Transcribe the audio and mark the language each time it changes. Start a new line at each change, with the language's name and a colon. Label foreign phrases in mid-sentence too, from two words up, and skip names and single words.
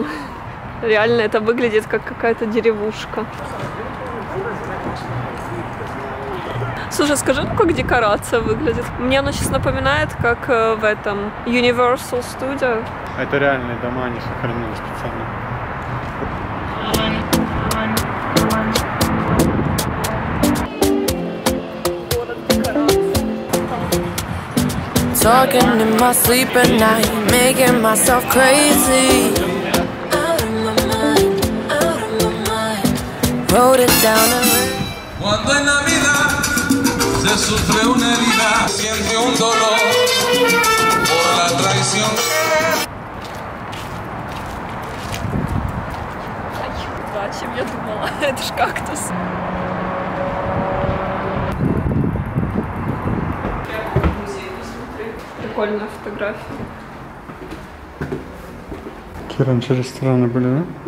Russian: Реально это выглядит как какая-то деревушка. Слушай, скажи, ну как декорация выглядит? Мне она сейчас напоминает, как в этом Universal Studio. Это реальные дома, они сохранены специально.
English: Talking in my sleep at night, making myself crazy. Out of my mind. Wrote it down and read.
Spanish: Cuando en la vida se sufre una herida, siente un dolor por la traición.
Russian: Да, о чем я думала? Это ж кактус. Прикольная фотография. Какие раньше рестораны были, да?